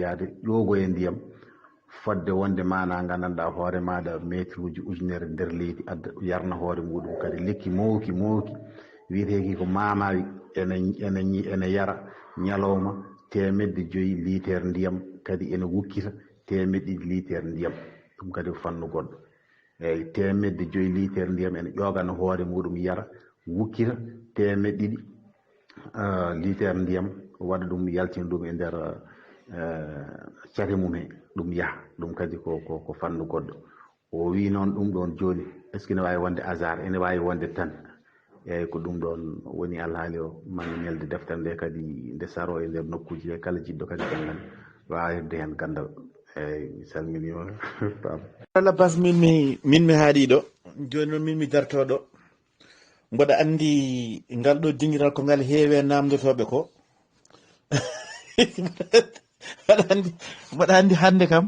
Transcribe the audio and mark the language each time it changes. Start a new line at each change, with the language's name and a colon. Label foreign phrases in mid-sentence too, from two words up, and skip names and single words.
Fula: yaade ƴoogo e ndiyam fodde wonde mana gandanɗa hoore maɗa métre uji ujunere nder leydi adda yarna hoore muɗum kadi lekki mawki wiyeteki ko mamawi ene yara ñalawma 500 litre ndiyam kadi ene wukkita 200 litre ndiyam ɗum kadi ko fannu goɗɗo eyyi 200 litre ndiyam ene ƴogana hoore muɗum yara wukkita 200 litre ndiyam waɗa ɗum yaltina ɗum e nder cate mum he ɗum yaaha ɗum kadi ko fannu goɗɗo o wi noon ɗum ɗon joni
French: est ce que
Fula: ne wawi wonde hasard ene wawi wonde tan eyyi ko ɗum ɗon woni alhaali o mami nelde deftere nde kadi nde saro e nder nokkuji he kala jiɗɗo kadi jangan wawa hebde hen gandal eyyi mi salminima pam Allah bas min mi haaɗiɗo joni noon min mi dartoɗo mboɗa andi ngal ɗo dingiral ko ngal heewe namdotoɓe ko mboɗa andi hande kam